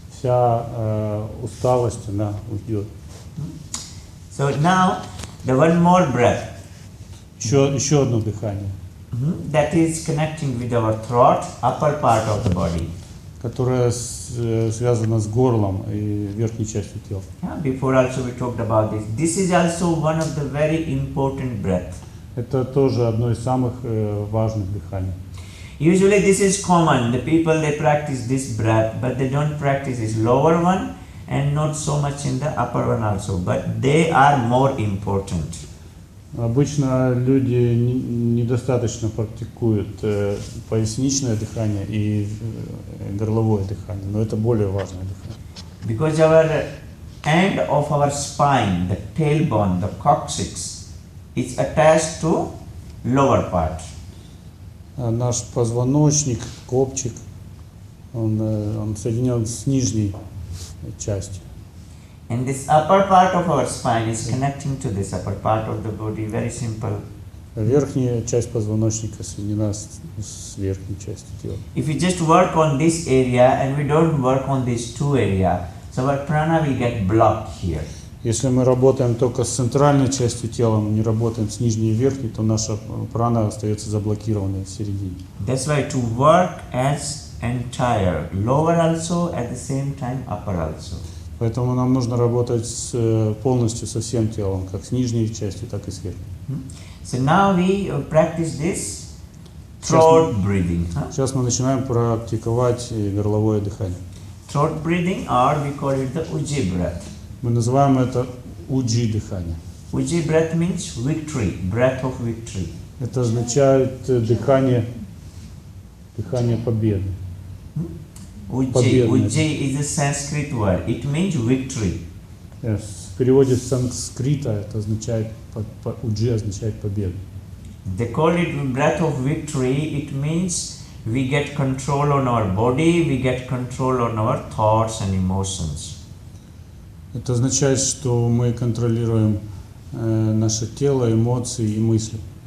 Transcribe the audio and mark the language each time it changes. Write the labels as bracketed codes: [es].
[ru] Вся усталость, она уйдет. [en] So now the one more breath. [ru] Еще одно дыхание, [en] That is connecting with our throat, upper part of the body. [ru] которое связано с горлом и верхней частью тела. [en] Before also we talked about this. This is also one of the very important breath. [ru] Это тоже одно из самых важных дыханий. [en] Usually this is common. The people they practice this breath, but they don't practice this lower one and not so much in the upper one also. But they are more important. [ru] Обычно люди недостаточно практикуют поясничное дыхание и горловое дыхание, но это более важное дыхание. [en] Because our end of our spine, the tailbone, the coccyx, is attached to lower part. [ru] Наш позвоночник, копчик, он соединен с нижней частью. [en] And this upper part of our spine is connecting to this upper part of the body. Very simple. [ru] Верхняя часть позвоночника соединена с верхней частью тела. [en] If we just work on this area and we don't work on these two areas, so our prana will get blocked here. [ru] Если мы работаем только с центральной частью тела, мы не работаем с нижней и верхней, то наша прана остается заблокированной в середине. [en] That's why to work as entire, lower also, at the same time upper also. [ru] Поэтому нам нужно работать полностью со всем телом, как с нижней частью, так и с верхней. [en] So now we practice this throat breathing. [ru] Сейчас мы начинаем практиковать горловое дыхание. [en] Throat breathing, or we call it the Ujjayi breath. [ru] Мы называем это уджи дыхание. [en] Ujjayi breath means victory, breath of victory. [ru] Это означает дыхание победы. [en] Ujjayi is a Sanskrit word. It means victory. [ru] В переводе с санскрита это означает уджи означает победу. [en] They call it breath of victory. It means we get control on our body, we get control on our thoughts and emotions. [ru] Это означает, что мы контролируем наше тело, эмоции и мысли.